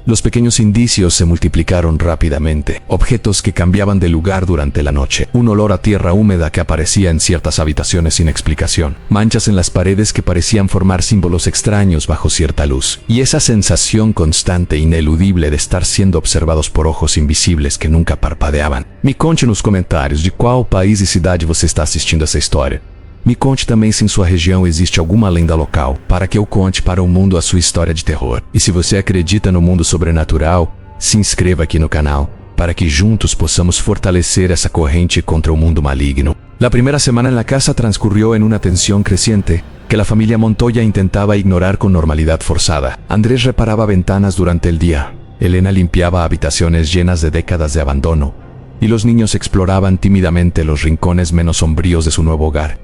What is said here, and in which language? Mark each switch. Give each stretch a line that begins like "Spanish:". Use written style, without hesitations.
Spanish: Los pequeños indicios se multiplicaron rápidamente. Objetos que cambiaban de lugar durante la noche. Un olor a tierra húmeda que aparecía en ciertas habitaciones sin explicación. Manchas en las paredes que parecían formar símbolos extraños bajo cierta luz. Y esa sensación constante e ineludible de estar siendo observados por ojos invisibles que nunca parpadeaban.
Portuguese: Me conte nos comentários de qual país e cidade você está assistindo essa história. Me conte também se em sua região existe alguma lenda local, para que eu conte para o mundo a sua história de terror. E se você acredita no mundo sobrenatural, se inscreva aqui no canal, para que juntos possamos fortalecer
Spanish: esa corriente
Portuguese: contra o mundo maligno.
Spanish: La primera semana en la casa transcurrió en una tensión creciente, que la familia Montoya intentaba ignorar con normalidad forzada. Andrés reparaba ventanas durante el día, Elena limpiaba habitaciones llenas de décadas de abandono, y los niños exploraban tímidamente los rincones menos sombríos de su nuevo hogar.